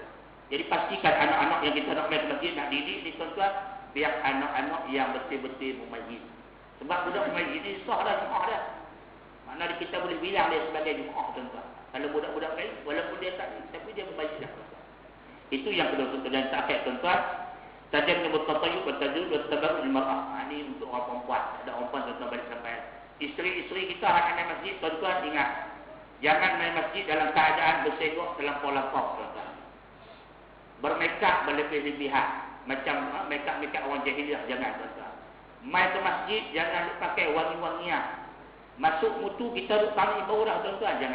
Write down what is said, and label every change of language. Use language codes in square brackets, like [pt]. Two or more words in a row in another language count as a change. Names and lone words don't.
[ms] Jadi pastikan anak-anak yang kita nak main ke masjid, nak didik ni tuan-tuan, biar anak-anak yang betul-betul memayyiz. Sebab budak memayyiz ni sah dah Jumaat dah. Makna kita boleh bilang dia sebagai Jumaat tuan-tuan. Kalau budak-budak lain, walaupun dia tak, tapi dia memayyiz dah tuan-tuan. Itu yang kedua tuan-tuan. Dan terakhir tuan-tuan, tajam yang bertatayub, bertajud, bertabaruk di mar'ah. Ini untuk orang perempuan. Ada orang perempuan tuan-tuan balik sampai. Isteri-isteri kita akan main masjid, tuan-tuan ingat. Jangan main masjid dalam keadaan bersenggok terlampau-lampau tuan-tuan. Bermekap berlebih-lebihan. Macam make-up orang jahiliah, jangan tuan-tuan. Mai ke masjid, jangan pakai wangi-wangian. Masuk mutu, kita duduk kami baru dah tuan-tuan, jangan.